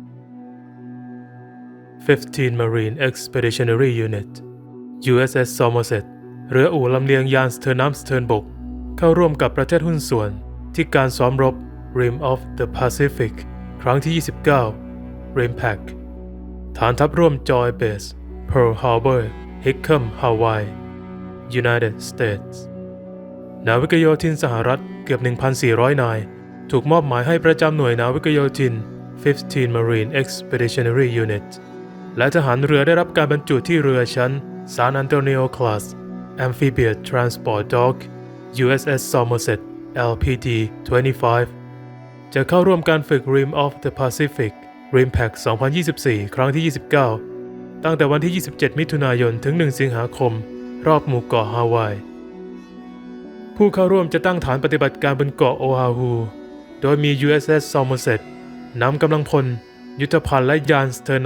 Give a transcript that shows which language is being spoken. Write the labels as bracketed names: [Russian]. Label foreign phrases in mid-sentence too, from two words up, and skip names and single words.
[Thai] 15 Marine Expeditionary Unit USS Somerset เรืออู่ลำเลียงยานสเทินน้ำสเทินบกเข้าร่วมกับประเทศหุ้นส่วนที่การซ้อมรบ Rim of the Pacific ครั้งที่ 29 RIMPAC ฐานทัพร่วม Joy Base Pearl Harbor Hickam Hawaii United States นาวิกโยธินสหรัฐเกือบ 1,400 นายถูกมอบหมายให้ประจำห น่วยนาวิกโยธิน 15 Marine Expeditionary Unit และทหารเรือได้รับการบรรจุที่เรือชั้น San Antonio Class Amphibious Transport Dock USS Somerset LPD-25 จะเข้าร่วมการฝึก Rim of the Pacific RIMPAC 2024 ครั้งที่ 29 ตั้งแต่วันที่ 27 มิถุนายน ถึง 1 สิงหาคม รอบหมู่เกาะฮาวาย ผู้เข้าร่วมจะตั้งฐานปฏิบัติการบนเกาะโออาฮู โดยมี USS Somerset นำกำลังพล ยุทธภัณฑ์และยานสเทิร์น